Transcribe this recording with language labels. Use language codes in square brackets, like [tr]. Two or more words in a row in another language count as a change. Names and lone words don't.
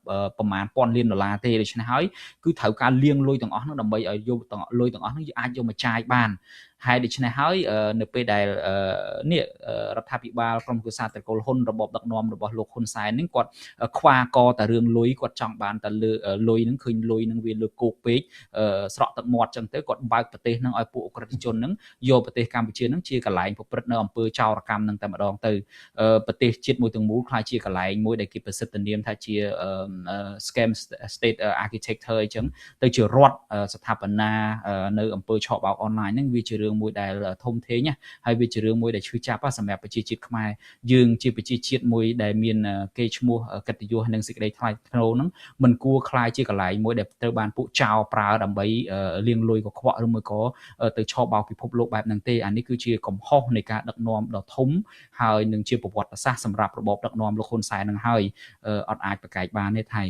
[km] ប្រមាណពាន់លានដុល្លារទេដូច្នេះហើយគឺត្រូវការលាងលុយទាំងអស់ហ្នឹងដើម្បីឲ្យយកលុយទាំងអស់ហ្នឹងអាចយកមកចាយបានហើយដូច្នេះហើយនៅពេលដែលនេះរដ្ឋាភិបាលក្រុមគូសាត្រកុលហ៊ុនរបបដឹកនាំរបស់លោកហ៊ុនសែនហ្នឹងគាត់ខ្វាកតែរឿងលុយគាត់ចង់បានតែលើលុយហ្នឹងឃើញលុយហ្នឹងវាលើគោកពេកស្រក់ទឹកមាត់ចឹងទៅគាត់បើកប្រទេសហ្នឹងឲ្យពួកអក្រិតជនហ្នឹងយកប្រទេសកម្ពុជាហ្នឹងជាកន្លែងប្រព្រឹត្តនៅអំពើចោរកម្មហ្នឹងតែម្ដងទៅប្រទេសជាតិមួយទាំងមូលខ្លាចជាកន្លែងមួយដែលគេប្រសិទ្ធនាមថាជា [en] scam state architecture [km] អញ្ចឹងទៅជារដ្ឋស្ថាបនានៅអំពើឆបោកអនឡាញហ្នឹងវាជារឿងមួយដែលធំធេងណាហើយវាជារឿង មួយដែលឈឺចាប់សម្រាប់ប្រជាជាតិខ្មែរយើងជាប្រជាជាតិមួយដែលមានកេរ្តិ៍ឈ្មោះកិត្តិយសនិងសេចក្តីថ្លៃថ្នូរហ្នឹងមិនគួរខ្លាចជាកន្លែងមួយដែលត្រូវបានពួកចោរប្រើដើម្បីលាងលុយកខ្វក់ឬមួយក៏ទៅឆបោកពិភពលោកបែបហ្នឹងទេអានេះគឺជាកំហុសនៃការដឹកនាំដ៏ធំហើយនឹងជាប្រវត្តិសាស្ត្រសម្រាប់របបដឹកនាំលោកហ៊ុនសែននឹងហើយអត់អាចប្រកែកបានទេថៃ